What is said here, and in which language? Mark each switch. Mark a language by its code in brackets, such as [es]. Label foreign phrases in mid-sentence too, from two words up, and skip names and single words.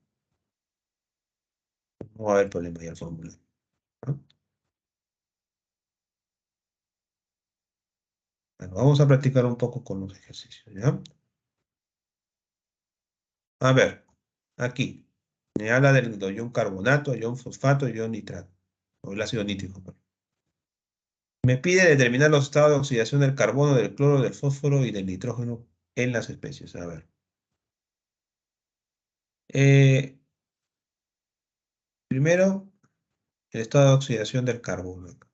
[es] No va a haber problema ya al fórmula. ¿No? Bueno, vamos a practicar un poco con los ejercicios, ¿ya? A ver, aquí me habla del ion carbonato, ion fosfato, ion nitrato, o el ácido nítrico, perdón. Me pide determinar los estados de oxidación del carbono, del cloro, del fósforo y del nitrógeno en las especies. A ver. Eh, primero, el estado de oxidación del carbono.